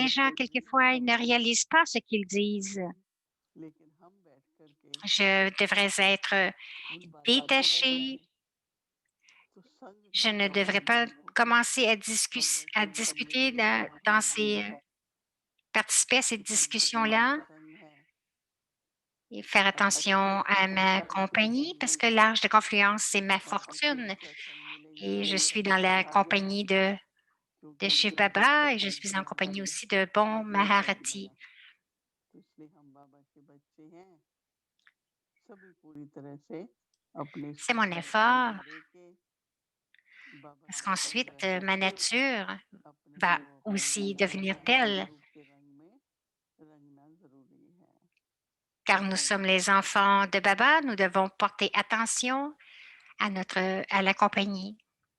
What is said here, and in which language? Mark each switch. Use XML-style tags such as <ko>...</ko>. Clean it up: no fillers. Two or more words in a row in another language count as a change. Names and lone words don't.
<fr>Les gens,</fr> <hi>तो भी</hi> <fr>quelquefois, ils ne</fr> <hi>समझ</hi> <fr>réalisent pas ce qu'ils disent.</fr> <hi>लेकिन हम बैठ करके</hi> <fr>Je devrais être</fr> <hi>उन बातों को</hi> <fr>détachée.</fr> <hi>सुने तो संग</hi> <fr>Je</fr> <hi>का</hi> <fr>ne devrais</fr> <hi>संबंध</hi> <fr>pas</fr> <hi>देखो</hi> <fr>commencer à</fr> <hi>भगवत गीता में</hi> <fr>discuter</fr> <hi>भी</hi> <fr>dans</fr> <hi>महात्मा जी</hi> <fr>ces, participer à ces</fr> <hi>कि संगत</hi> <fr>discussions-là</fr> <hi>संग है</hi> <fr>et faire</fr> <hi>और</hi> <fr>attention</fr> <hi>अच्छे</hi> <fr>à ma</fr> <hi>संस्कार से</hi> <fr>compagnie parce</fr> <hi>मिलने</hi> <fr>que</fr> <hi>का</hi> <fr>l'arche de confluence, c'est ma</fr> <hi>और अच्छे</hi> <fr>fortune</fr> <hi>सत्संग मिलेंगे</hi> <fr>et je</fr> <hi>बुरे</hi> <fr>suis dans</fr> <hi>संग से</hi> <fr>la</fr> <hi>हार</hi> <fr>compagnie</fr> <hi>जाएंगे</hi> <fr>de</fr> <hi>क्योंकि</hi> <fr>Shiv</fr> <hi>बुरे</hi> <fr>Baba et je</fr> <hi>सत्संग</hi> <fr>suis</fr> <hi>से</hi> <fr>en compagnie</fr> <hi>हमारी</hi> <fr>aussi de bons</fr> <hi>वो कर्म</hi> <fr>Maharati.</fr> <hi>है तो इसलिए हम बाबा के बच्चे हैं सभी पूरी तरह से अपने</hi> <fr>C'est mon</fr> <hi>को</hi> <fr>effort</fr> <hi>अर्पण देके बाबा</hi> <fr>parce</fr> <hi>के संग</hi> <fr>qu'ensuite,</fr> <hi>रह</hi> <fr>ma</fr> <hi>करके</hi> <fr>nature</fr> <hi>अपने</hi> <fr>va</fr> <hi>को अपने</hi> <fr>aussi devenir telle</fr> <hi>स्वरूप के रंग में रंगना जरूरी है</hi> <fr>car nous sommes les enfants de Baba, nous devons porter attention à la compagnie.</fr>